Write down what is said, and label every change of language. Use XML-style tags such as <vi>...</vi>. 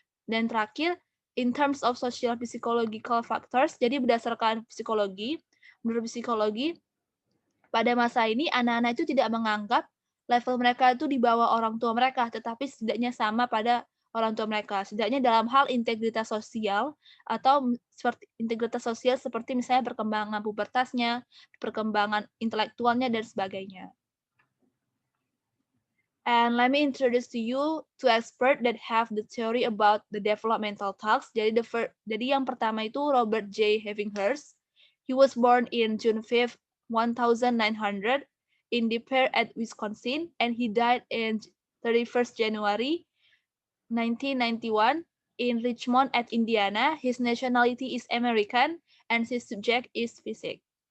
<id>Dan terakhir,</id> <en>in terms of social psychological factors,</en> <id>jadi berdasarkan psikologi, menurut psikologi, pada masa ini anak-anak itu tidak menganggap level mereka itu di bawah orang tua mereka, tetapi setidaknya sama pada orang tua mereka. Setidaknya dalam hal integritas sosial atau seperti integritas sosial seperti misalnya perkembangan pubertasnya, perkembangan intelektualnya dan sebagainya.</id> <en>And let me introduce to you two experts that have the theory about the developmental talks.</en> <id>Jadi yang pertama itu Robert J. Havinghurst.</id> <en>He was born in June 5th, 1900 in De Pere at Wisconsin, and he died in 31st January 1991 in Richmond at Indiana. His nationality is American, and his subject is physics.</en>